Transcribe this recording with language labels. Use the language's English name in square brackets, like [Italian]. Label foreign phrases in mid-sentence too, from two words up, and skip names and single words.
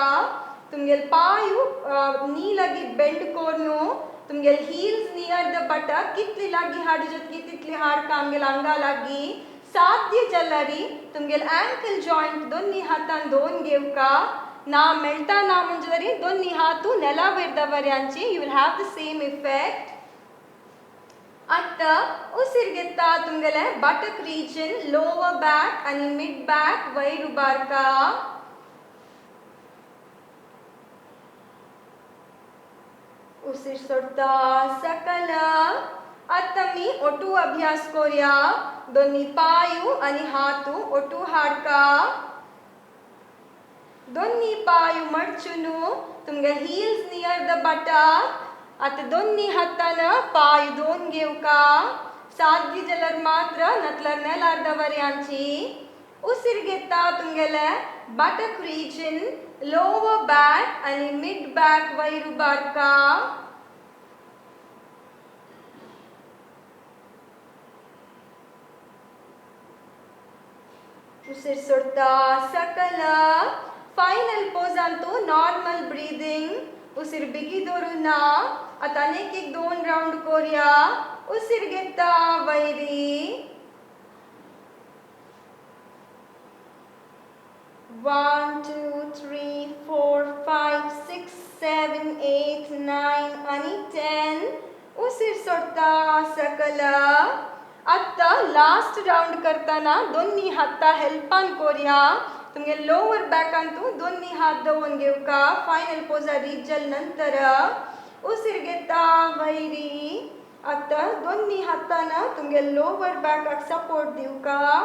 [Konkani] तुमगेल पायू नी लागी बेंड करूनु. तुमगेल [English] heels near the buttock [Konkani] कितली लागी हाडू जतकी तितली हाडका आमगेल आंगा लागी. साध्य जल्लरी तुमगेल [English] ankle joint [Konkani] दोन्ही हातान दोन घेवका. ना मेळटा ना म्हणजे तरी दोन्ही हातू नेला वयर दवरयांची. [English] you will have the same effect. [Konkani] आता उसिर घेता तुमगेले [English] buttock region lower back [Konkani] आणि [English] mid back [Konkani] वयर उबारका. उसिर सोडता सकला. आता मी ओटू अभ्यास करूया. दोन्ही पायू आणि हातू ओटू हाडका. दोन्ही पायू मडचुनु तुमगे [English] heels near the buttock. [Konkani] आता दोन्ही हातान पाय दोन घेवका. साध्य जलर मात्र नतलर नेलार दवरयांची. उसिर घेता तुमगेले [English] buttock region lower back [Konkani] आणि [English] mid back [Konkani] वयर उबारका. उसिर सोडता सकला. फायनल पोजांतू [English] normal breathing. [Konkani] उसिर बिगी धरुना. आता अनेक एक दोन राउंड करूया. उसिर घेता वैरी. 1 2 3 4 5 6 7 8 9 आणि 10 उशीर सोडता सकल आता [English] last round [Konkani] करताना दोन्ही हाता हेल्पान करूया तुमगे लोअर बॅकांतू दोन्ही हात दवून घेवका फायनल पोजा रीच जाल नंतर उशीर घेता वैरी आता दोन्ही हाताना तुमगे लोअर बॅकाक सपोर्ट दिवका